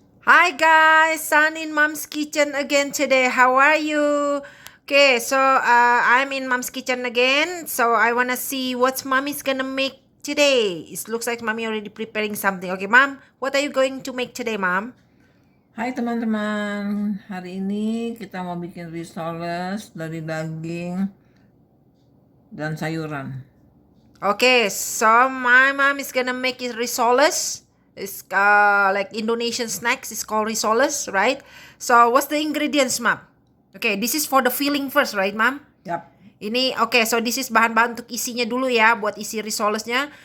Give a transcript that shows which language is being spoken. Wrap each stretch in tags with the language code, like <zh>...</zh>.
<en>Hi guys, Sun in Mom's Kitchen again today. How are you? Okay, so I'm in Mom's Kitchen again. So I wanna see what Mommy's gonna make today. It looks like Mommy already preparing something. Okay, Mom, what are you going to make today, Mom?</en> <id>Hai teman-teman, hari ini kita mau bikin risoles dari daging dan sayuran.</id> <en>Okay, so my mom is gonna make it risoles. It's like Indonesian snacks. It's called risoles, right? So what's the ingredients, Mom? Okay, this is for the filling first, right, Mom? Yap,</en> <id>Ini oke,</id> <en>so this is</en> <id>bahan-bahan untuk isinya dulu ya, buat isi risolesnya.</id>